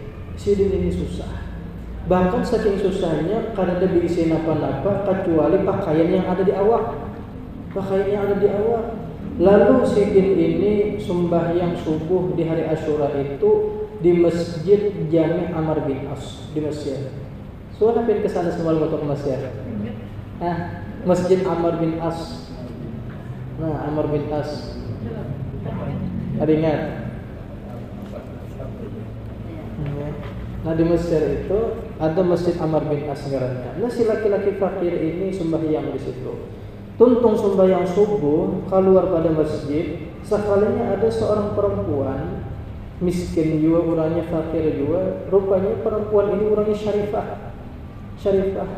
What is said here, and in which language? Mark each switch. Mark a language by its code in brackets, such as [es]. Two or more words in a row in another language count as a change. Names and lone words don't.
[bjn] Si ini susah. Bahkan saking susahnya karena dia diisi napa-napa kecuali pakaian yang ada di awak. Pakaian yang ada di awak. [id] Lalu si ini sembahyang subuh di hari Asyura itu di Masjid Jami' Amr bin As di Mesir. Soalnya pengen kesana semalam untuk Mesir. Masjid Amr bin As. Nah, Amr bin As. Ada ingat? [bjn] Nah, di Mesir itu ada Masjid Amr bin As ngarannya. Nah, si laki-laki fakir ini sembahyang di situ. Tuntung sembahyang subuh keluar pada masjid, sekalinya ada seorang perempuan miskin juga, orangnya fakir juga. Rupanya perempuan ini orangnya syarifah.